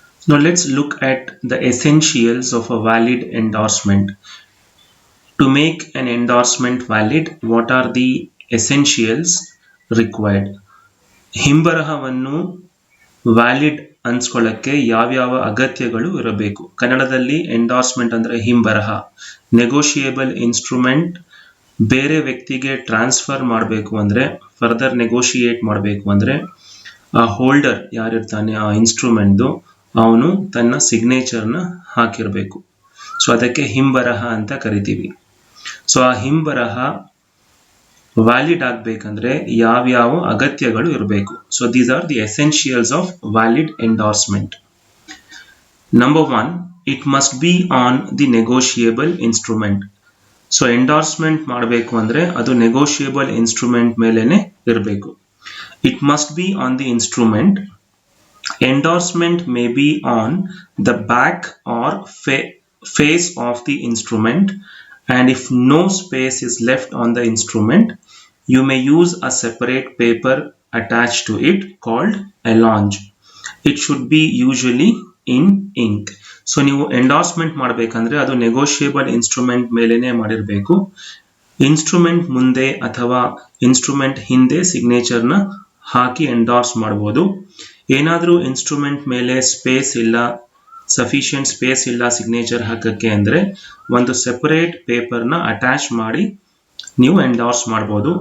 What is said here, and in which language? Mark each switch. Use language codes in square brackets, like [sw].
[en] Now let's look at the essentials of a valid endorsement. To make an endorsement valid, what are the essentials required? [kn] ಹಿಂಬರಹವನ್ನು valid ಅನ್ಸ್ಕೊಳ್ಳಕ್ಕೆ ಯಾವ್ಯಾವ ಅಗತ್ಯಗಳು ಇರಬೇಕು? ಕನ್ನಡದಲ್ಲಿ endorsement ಅಂದರೆ ಹಿಂಬರಹ. Negotiable instrument ಬೇರೆ ವ್ಯಕ್ತಿಗೆ transfer ಮಾಡಬೇಕು ಅಂದರೆ, ಫರ್ದರ್ ನೆಗೋಷಿಯೇಟ್ ಮಾಡಬೇಕು ಅಂದರೆ, ಆ ಹೋಲ್ಡರ್ ಯಾರಿರ್ತಾನೆ ಆ ಇನ್ಸ್ಟ್ರೂಮೆಂಟ್ದು ಅವನು ತನ್ನ ಸಿಗ್ನೇಚರ್ನ ಹಾಕಿರಬೇಕು. ಸೊ ಅದಕ್ಕೆ ಹಿಂಬರಹ ಅಂತ ಕರಿತೀವಿ. ಸೊ ಆ ಹಿಂಬರಹ ವ್ಯಾಲಿಡ್ ಆಗಬೇಕಂದ್ರೆ ಯಾವ್ಯಾವ ಅಗತ್ಯಗಳು ಇರಬೇಕು. [en] So these are the essentials of valid endorsement. Number 1, it must be on the negotiable instrument. [kn] So endorsement ಮಾಡಬೇಕು ಅಂದ್ರೆ ಅದು ನೆಗೋಷಿಯೇಬಲ್ ಇನ್ಸ್ಟ್ರೂಮೆಂಟ್ ಮೇಲೆನೆ ಇರಬೇಕು. [en] It must be on the instrument. Endorsement may be on the back or face of the instrument, and if no space is left on the instrument, you may use a separate paper attached to it called allonge. It should be usually in ink. [kn] So ನೀವು endorsement ಮಾಡಬೇಕಂದ್ರೆ ಅದು negotiable instrument ಮೇಲೇನೆ ಮಾಡಿರಬೇಕು. Instrument ಮುಂದೆ ಅಥವಾ instrument ಹಿಂದೆ ಸಿಗ್ನೇಚರ್ನ ಹಾಕಿ endorse ಮಾಡಬಹುದು. ಏನಾದರೂ ಇನ್ಸ್ಟ್ರೂಮೆಂಟ್ ಮೇಲೆ ಸ್ಪೇಸ್ ಇಲ್ಲ, ಸಫಿಷಿಯಂಟ್ ಸ್ಪೇಸ್ ಇಲ್ಲ ಸಿಗ್ನೇಚರ್ ಹಾಕಕ್ಕೆ ಅಂದರೆ ಒಂದು ಸೆಪರೇಟ್ ಪೇಪರ್ನ ಅಟ್ಯಾಚ್ ಮಾಡಿ ನೀವು ಎಂಡಾರ್ಸ್ ಮಾಡ್ಬೋದು.